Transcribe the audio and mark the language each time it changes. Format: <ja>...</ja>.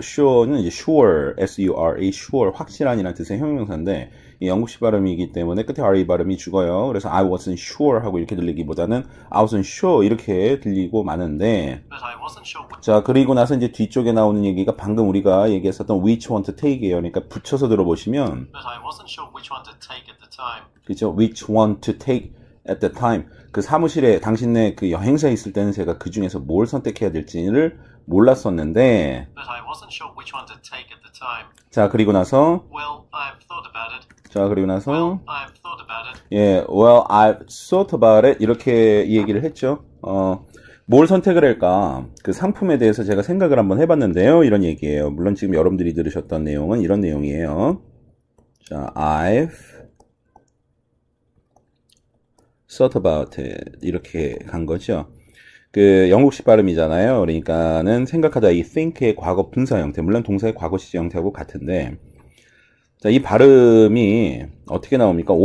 <ko>sure는 이제 sure, S-U-R-E, sure, 확실한이라는 뜻의 형용사인데 이 영국식 발음이기 때문에 끝에 R-E 발음이 죽어요. 그래서</ko> <en>I wasn't sure</en> <ko>하고 이렇게 들리기보다는 I wasn't sure 이렇게 들리고 마는데</ko> <en>But I wasn't sure.</en> <ko>자, 그리고 나서 이제 뒤쪽에 나오는 얘기가 방금 우리가 얘기했었던 which one to take이에요. 그러니까 붙여서 들어보시면</ko> <en>But I wasn't sure which one to take at the time.</en> <ko>그죠?</ko> <en>which one to take at the time.</en> <ko>그 사무실에 당신네 그 여행사에 있을 때는 제가 그 중에서 뭘 선택해야 될지를 몰랐었는데</ko> <en>But I wasn't sure which one to take at the time.</en> <ko>자, 그리고 나서</ko> <en>Well, I've thought about it.</en> <ko>자, 그리고 나서</ko> <en>I've thought about it. 예, well, I've thought about it</en> <ko>이렇게 얘기를 했죠. 뭘 선택을 할까? 그 상품에 대해서 제가 생각을 한번 해봤는데요. 이런 얘기예요. 물론 지금 여러분들이 들으셨던 내용은 이런 내용이에요. 자,</ko> <en>I've thought about it</en> <ko>이렇게 간 거죠. 그 영국식 발음이잖아요. 그러니까는 생각하다 이 think의 과거 분사 형태, 물론 동사의 과거 시제 형태하고 같은데 자, 이 발음이 어떻게 나옵니까?</ko>